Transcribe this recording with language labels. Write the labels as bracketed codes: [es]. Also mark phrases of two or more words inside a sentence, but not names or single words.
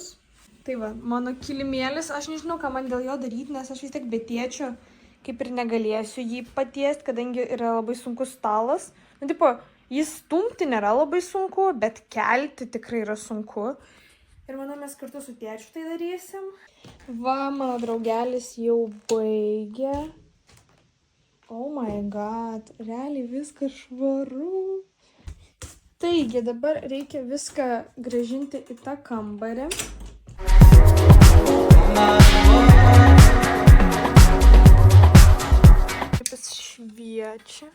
[lt] Tai va, mano kilimėlis, aš nežinau, ką man dėl jo daryti, nes aš vis tiek be tėčio kaip ir negalėsiu jį patiesti, kadangi yra labai sunkus stalas. Nu, tipo, jis stumti nėra labai sunku, bet kelti tikrai yra sunku. Ir manau, mes kartu su tėčiu tai darysim. Va, mano draugelis jau baigė. [en] Oh my god, [lt] realiai viskas švaru. Taigi, dabar reikia viską grąžinti į tą kambarį. Kaip jis šviečia.